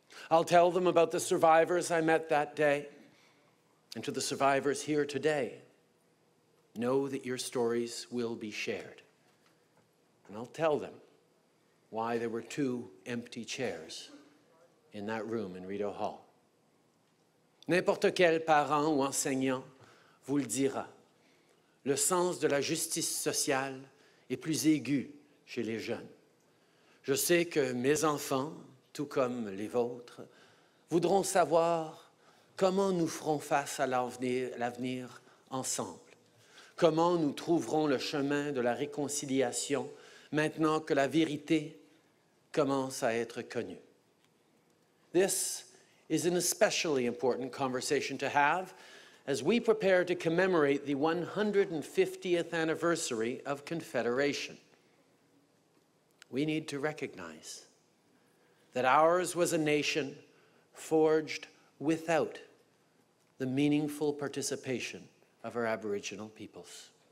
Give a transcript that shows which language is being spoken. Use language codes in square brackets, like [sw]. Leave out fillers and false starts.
[en] I'll tell them about the survivors I met that day, and to the survivors here today, know that your stories will be shared. And I'll tell them why there were 2 empty chairs in that room in Rideau Hall. [fr] N'importe quel parent ou enseignant vous le dira. Le sens de la justice sociale est plus aigu chez les jeunes. Je sais que mes enfants, tout comme les vôtres, voudront savoir comment nous ferons face à l'avenir ensemble. Comment nous trouverons le chemin de la réconciliation maintenant que la vérité commence à être connue. [en] This is an especially important conversation to have as we prepare to commemorate the 150th anniversary of Confederation. We need to recognize that ours was a nation forged without the meaningful participation of our Aboriginal peoples.